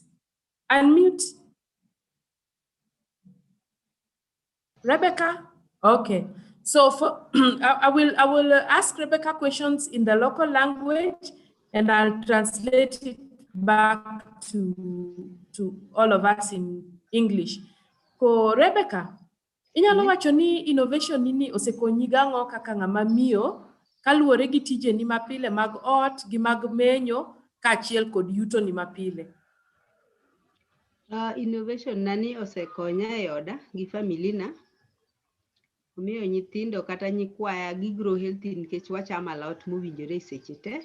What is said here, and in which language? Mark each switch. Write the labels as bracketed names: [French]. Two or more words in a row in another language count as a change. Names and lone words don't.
[English] Unmute. Rebecca? Okay. So for I will ask Rebecca questions in the local language, and I'll translate it back to all of us in English. [Luo (Kenya and Tanzania)] Ko Rebecca, inyalo wacho ni innovation nini osekonyi gang'o kaka ng'ama miyo kaluwore gi tijeni mapile mag ot gi mag menyo kaachiel kod yuto ni mapile. Innovation nani osekonya e oda gi family na, omiyo nyithindo kata nyikwaya gigro healthy nikech wachamo alot mowinjore e seche te.